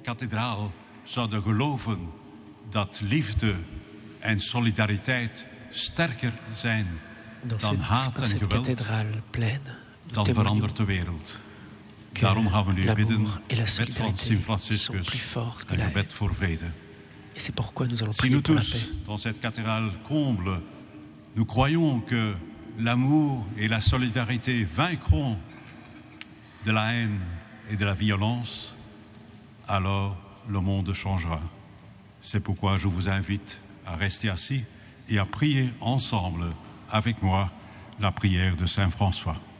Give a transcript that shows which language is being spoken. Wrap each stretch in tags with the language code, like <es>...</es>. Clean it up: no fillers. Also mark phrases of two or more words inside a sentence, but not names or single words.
<nl>kathedraal zouden geloven dat liefde en solidariteit sterker zijn dan haat en geweld, dan verandert de wereld. Daarom gaan we nu bidden, gebed van Sint Franciscus, een gebed voor vrede.</nl> <fr>Si nous tous, dans cette cathédrale comble, nous croyons que l'amour et la solidarité vaincront de la haine et de la violence, alors le monde changera. C'est pourquoi je vous invite à rester assis et à prier ensemble avec moi la prière de Saint François.</fr>